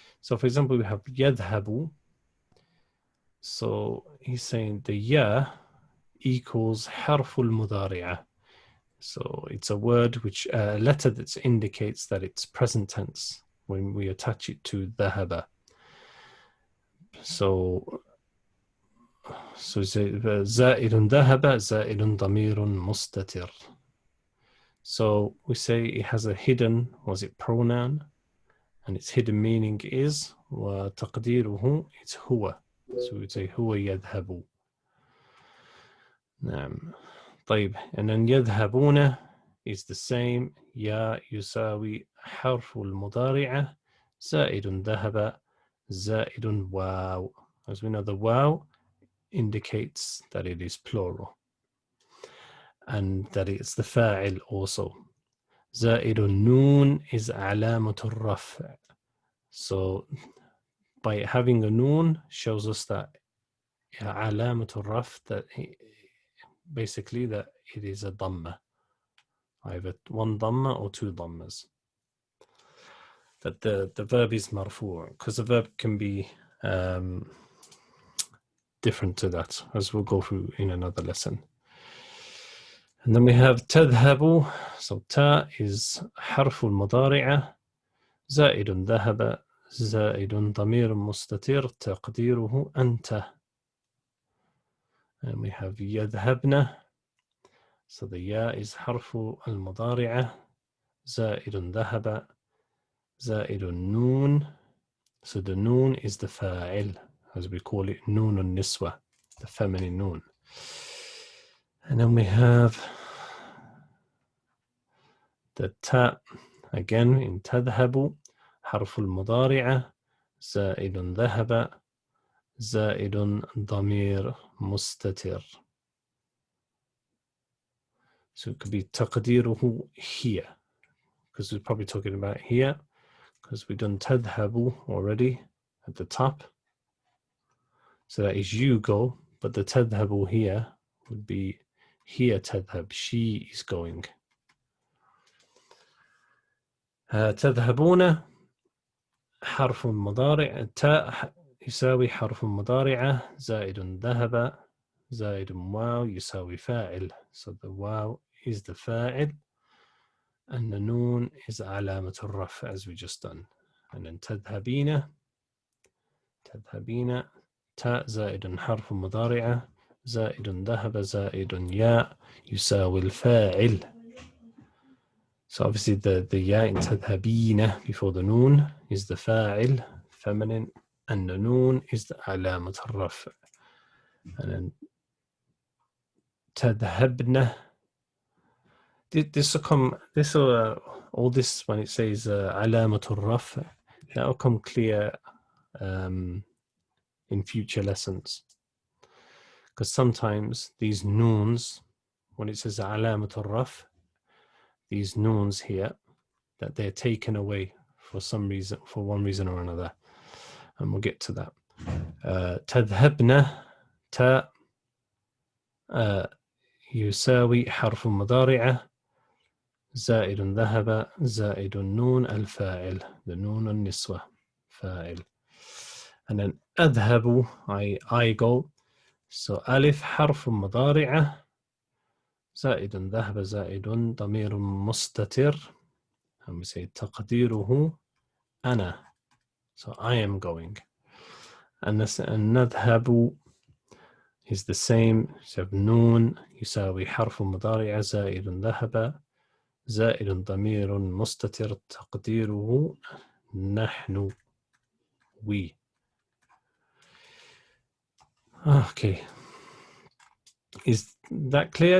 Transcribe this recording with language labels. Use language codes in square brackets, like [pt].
[en] So for example, we have يذهب. So he's saying the ya equals حرف المضارعة. So it's a word which, a letter that indicates that it's present tense when we attach it to ذهب. [ar] So زائد ذهب زائد ضمير مستتر. [en] So we say it has a hidden, was it pronoun? And its hidden meaning is وتقديره it's هو. So we say [ar] هو يذهب. نعم. طيب, and then يذهبون is the same. يا يساوي حرف المضارعة زائد ذهب زائد واو. [en] As we know, the wow indicates that it is plural and that it's the fa'il also. [ar] زائد النون [en] is [ar] علامة الرفع. [en] So by having a noon shows us that علامة الرفع, that basically that it is a dhamma, either one dhamma or two dhammas. That the verb is marfu', because the verb can be different to that, as we'll go through in another lesson. And then we have تذهب. So ta is [ar] حرف المضارعة زائد ذهب زائد ضمير مستتر تقديره أنت. [en] And we have يذهبن. So the ya is [ar] حرف المضارعة زائد ذهب زائد النون. [en] So the noon is the fa'il, as we call it, noon النسوة, the feminine noon. And then we have the ta again in [ar] تذهب حرف المضارعة زائد ذهب زائد ضمير مستتر. [en] So it could be تقديره here, because we're probably talking about here, because we've done تذهب already at the top. So that is you go, but the تذهب here would be here تذهب, she is going. [ar] تذهبون حرف مضارع تاء يساوي حرف مضارعة زائد ذهب زائد واو يساوي فاعل. [en] So the واو is the فاعل and the noon is علامة الرفع, as we just done. [ar] And then تذهبين تاء زائد حرف مضارعة زائد ذهب زائد ياء يساوي الفاعل. [en] So obviously the ya in تذهبين before the noon is the fa'il, feminine, and the noon is the علامة الرفع. And then تذهبن. This will come, all this when it says علامة الرفع, that will come clear in future lessons. Because sometimes these noons, when it says علامة الرفع, these noons here, that they're taken away for some reason, for one reason or another. and we'll get to that. [ar] تذهبن تاء يساوي حرف مضارعة زائد ذهب زائد النون الفاعل, the نون النسوة فاعل. [en] And then أذهب, I go. [ar] So ألف حرف مضارعة زائد ذهب زائد ضمير مستتر, [en] and we say [ar] تقديره أنا. [en] So I am going. And نذهب is the same. [ar] So نون يساوي حرف مضارع زائد ذهب زائد ضمير مستتر تقديره نحن, we. [en] Okay. Is that clear?